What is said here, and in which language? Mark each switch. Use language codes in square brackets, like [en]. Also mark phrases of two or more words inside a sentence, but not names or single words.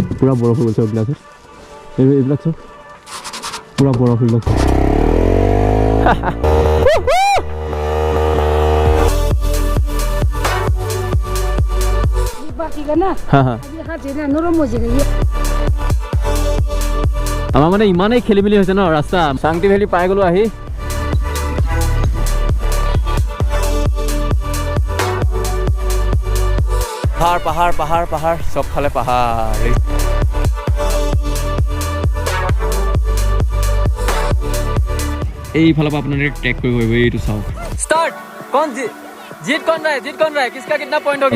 [as] পুৰা বৰফ হৈ গৈছে এইবিলাক চব পুৰা বৰফ হৈ গৈছে আমাৰ মানে ইমানেই খেলি মেলি হৈছে ন ৰাস্তা চাংটি ভেলি পাই গলো আহি পাহাৰ পাহাৰ পাহাৰ পাহাৰ চবফালে পাহাৰ এইফালৰ পৰা আপোনালোকে ট্ৰেক কৰিব পাৰিব এইটো চাওক ষ্টাৰ্ট কোন [hi] जीत कौन रहा है किसका कितना पॉइंट हो गया